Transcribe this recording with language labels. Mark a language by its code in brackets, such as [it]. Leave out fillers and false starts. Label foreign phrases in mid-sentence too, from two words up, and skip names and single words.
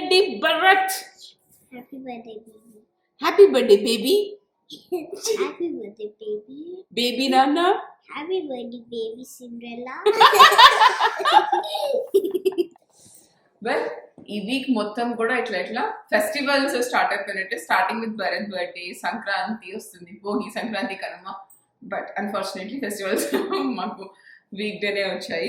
[en] birthday, Bharat. Happy birthday, baby. Happy birthday, baby. Happy birthday, baby. Baby Nana. Happy birthday, baby Cinderella. [te] వెల్ ఈ వీక్ మొత్తం కూడా ఇట్లా [en] festivals start [te] అయిపోయినట్టే. [en] starting with [te] భరత్ బర్త్డే, సంక్రాంతి వస్తుంది, భోగి, సంక్రాంతి, కనుమ. [en] but unfortunately festivals [te] మాకు వీక్ డేనే వచ్చాయి.